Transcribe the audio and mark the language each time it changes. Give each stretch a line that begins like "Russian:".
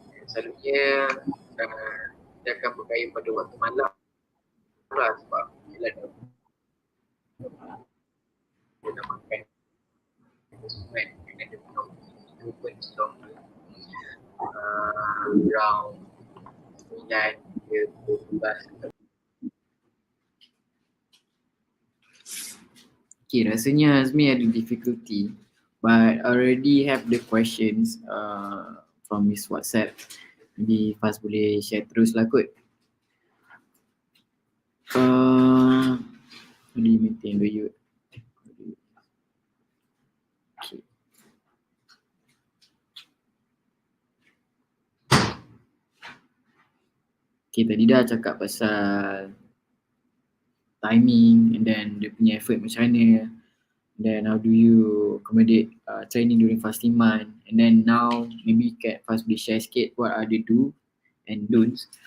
Malay: Selalunya dia akan berkaya pada waktu malam lah sebab bila dah makan semua and dia punya itu pun
English: longer, around
Malay: 9 hingga 12.
English: Okay,
Malay: rasanya Azmi ada
English: difficulty but I already have the questions from his WhatsApp.
Malay: Jadi Faz boleh share terus lah kot.
English: How do you maintain the youth? Okay.
Malay: Okay, tadi dah cakap pasal timing
English: and then
Malay: dia punya effort macam mana,
English: then how do you accommodate training during fasting month, and then now maybe
Malay: Faz boleh share sikit
English: what are the do and don'ts.